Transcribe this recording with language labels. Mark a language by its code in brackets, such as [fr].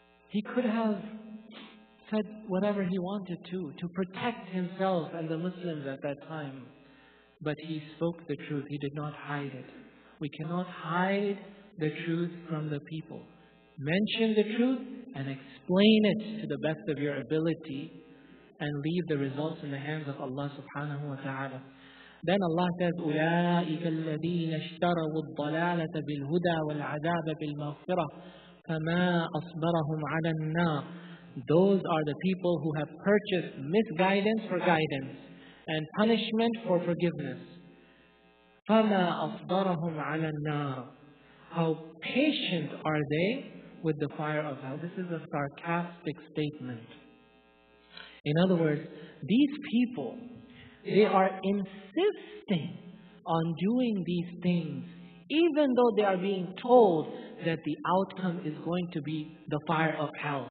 [en] He could have said whatever he wanted to protect himself and the Muslims at that time. But he spoke the truth. He did not hide it. We cannot hide the truth from the people. Mention the truth and explain it to the best of your ability, and leave the results in the hands of Allah subhanahu wa ta'ala. Then Allah says, [ar] أُولَٰئِكَ الَّذِينَ اشْتَرَوُا الضَّلَالَةَ بِالْهُدَى وَالْعَذَابَ بِالْمَغْفِرَةِ فَمَا أَصْبَرَهُمْ عَلَى النَّارِ. [en] Those are the people who have purchased misguidance for guidance and punishment for forgiveness. [ar] فَمَا أَصْبَرَهُمْ عَلَى النَّارِ. [en] How patient are they with the fire of hell? This is a sarcastic statement. In other words, these people, they are insisting on doing these things, even though they are being told that the outcome is going to be the fire of hell.